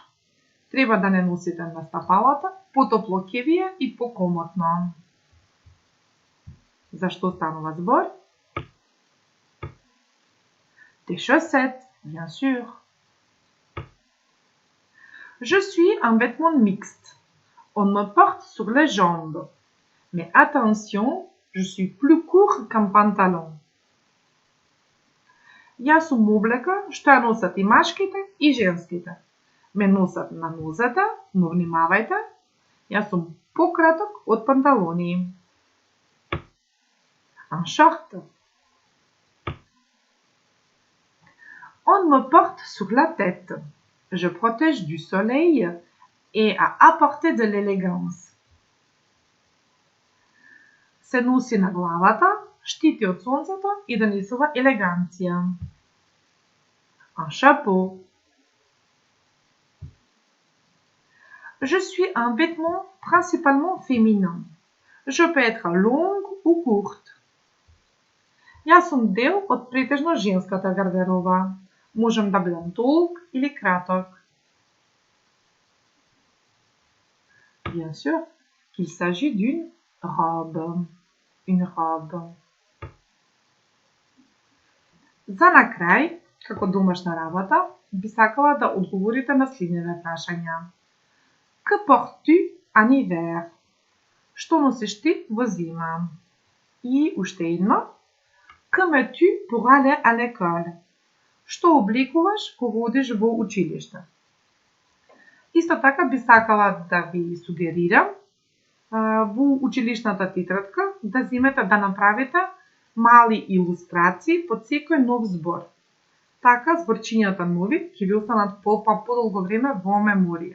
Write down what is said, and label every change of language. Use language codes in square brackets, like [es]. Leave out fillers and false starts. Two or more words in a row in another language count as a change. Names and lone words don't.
[mk] Треба да не носите на стапалата, потопло ќе ви е и покомотно. За што станува збор? [fr] Des chaussettes, bien sûr. Je suis un vêtement mixte. On me porte sur les jambes. Mais attention, je suis plus court qu'un pantalon. [mk] Јас сум облека што ја носат и машките и женските. Ме носат на нозете, но внимавајте, Јас сум пократок од панталони. [fr] Un short. On me porte sur la tête. Je protège du soleil et à apporter de l'élégance. [mk] Се носи на главата, штити од сонцето и донесува елеганција. [fr] Un chapeau. Je suis un vêtement principalement féminin. Je peux être longue ou courte. [mk] Јас сум дел од претежно женската гардероба. Можем да бидам долг или краток. [fr] Bien sûr qu'il s'agit d'une robe. Une robe. [mk] За на крај, како домашна работа, би сакала да одговорите на следните прашања. [fr] Que portes-tu en hiver? [mk] Што носиш ти во зима? И уште едно. [fr] Que mets-tu pour aller à l'école? [mk] Што облекуваш кога одиш во училиште? Исто така би сакала да ви сугерирам во училишната тетрадка да земете да направите мали илустрации под секој нов збор. Така зборчињата нови ќе ви останат подолго време во меморија.